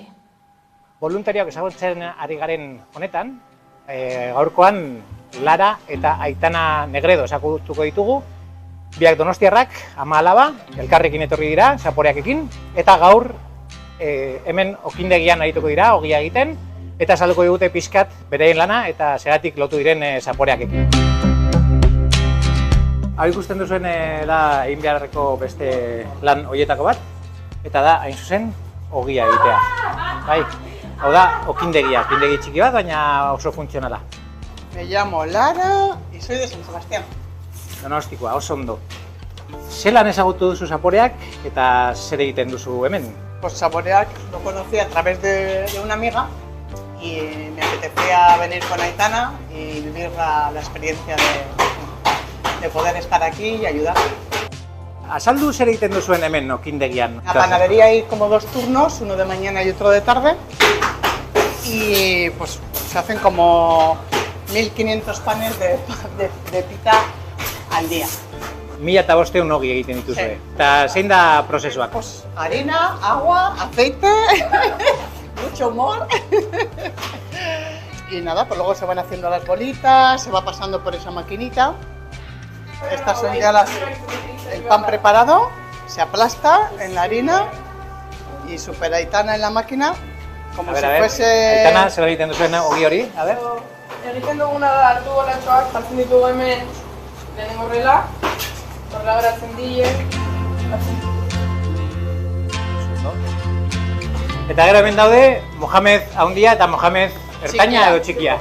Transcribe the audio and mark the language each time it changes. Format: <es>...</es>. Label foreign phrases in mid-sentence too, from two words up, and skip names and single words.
<eu>Voluntarioak ezagutzen ari garen honetan, gaurkoan Lara eta Aitana Negredo ezagutuko ditugu, biak donostiarrak, ama alaba, elkarrekin etorri dira, Zaporeakekin, eta gaur hemen okindegian arituko dira, ogia egiten, eta salduko digute pixkat beraien lana eta zeratik lotu diren Zaporeakekin. Hau ikusten duzuen da egin beharreko beste lan horietako bat, eta da, hain zuzen, ogia egitea. Bai, hau da, okindegi txiki bat, baina oso funtzionala.</eu> <es>Me llamo Lara y soy de San Sebastián.</es> <eu>Donostikoa, oso ondo. Zelan ezagutu duzu Zaporeak eta zer egiten duzu hemen?</eu> <es>Pues Zaporeak lo conocí a través de una amiga y me apetecía venir con Aitana y vivir la experiencia de poder estar aquí y ayudar.</es> <eu>Azaldu zer egiten duzuen hemen okindegian?</eu> <es>A la panadería hay como 2 turnos, uno de mañana y otro de tarde, y pues se hacen como 1500 panes de pita al día.</es> <eu>1500 ogi egiten dituzue. Sí. Eta zein da prozesuak?</eu> <es>Pues harina, agua, aceite, mucho humor. Y nada, pues luego se van haciendo las bolitas, se va pasando por esa maquinita. Estas son ya el pan preparado, se aplasta en la harina y super Aitana en la máquina, como si fuese...</es> <eu>Aitana, zer egiten duzuen ogi hori,</eu> <es>a ver.</es> <eu>Egiten duguna da hartu golatxoak, jartzen ditugu hemen lehenengo horrela geratzen die. Eta gero hemen daude Mohamed Haundia eta Mohamed Ertaina edo txikia?</eu>